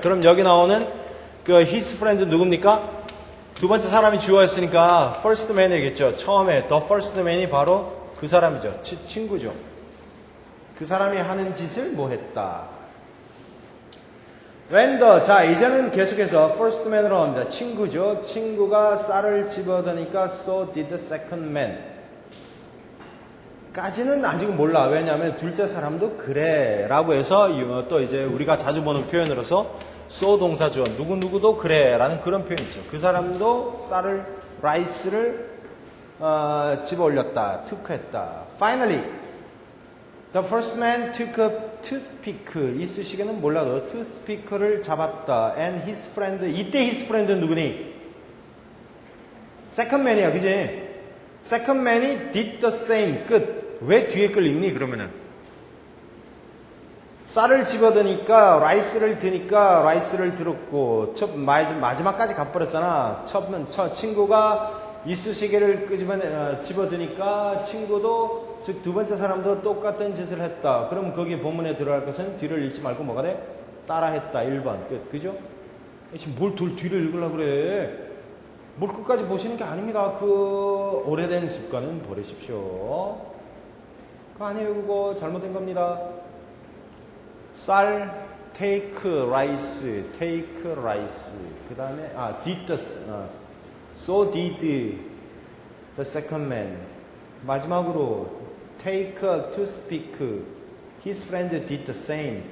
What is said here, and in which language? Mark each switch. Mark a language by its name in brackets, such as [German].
[Korean] 그럼 여기 나오는 그 [English] his friend [Korean] 누굽니까? 두 번째 사람이 주어였으니까 first man이겠죠. 처음에 [English] the first man [Korean] 이 바로 그 사람이죠. 친구죠. 그 사람이 하는 짓을 뭐 했다. [English] when the, [Korean] 자 이제는 계속해서 first man으로 나옵니다. 친구죠. 친구가 쌀을 집어드니까 [English] so did the second man. [Korean] 까지는 아직은 몰라. 왜냐하면 둘째 사람도 그래 라고 해서 또 이제 우리가 자주 보는 표현으로서 so 동사 주어 누구누구도 그래 라는 그런 표현 있죠. 그 사람도 쌀을 라이스를 집어 올렸다. took 했다. [English] Finally the first man took a toothpick. [Korean] 이 수식에는 몰라도 toothpick를 잡았다. [English] and his friend. [Korean] 이때 [English] his friend [Korean] 는 누구니? second man이야. 그지? [English] second man이 did the same. [Korean] 끝. 왜 뒤에 걸 읽니? 그러면은 쌀을 집어드니까 라이스를 드니까 라이스를 들었고 마지막까지 가버렸잖아. 첫 친구가 이쑤시개를 집어드니까 친구도 즉 두 번째 사람도 똑같은 짓을 했다. 그럼 거기 본문에 들어갈 것은 뒤를 읽지 말고 뭐가 돼? 따라했다. 1번 끝. 그죠? 지금 뭘 뒤를 읽으려고 그래? 뭘 끝까지 보시는 게 아닙니다. 그 오래된 습관은 버리십시오. 그거 아니에요. 그거 잘못된 겁니다. 쌀 [English] take rice [Korean] 그 다음에 [English] did the so did the second man. [Korean] 마지막으로 [English] take a toothpick his friend did the same.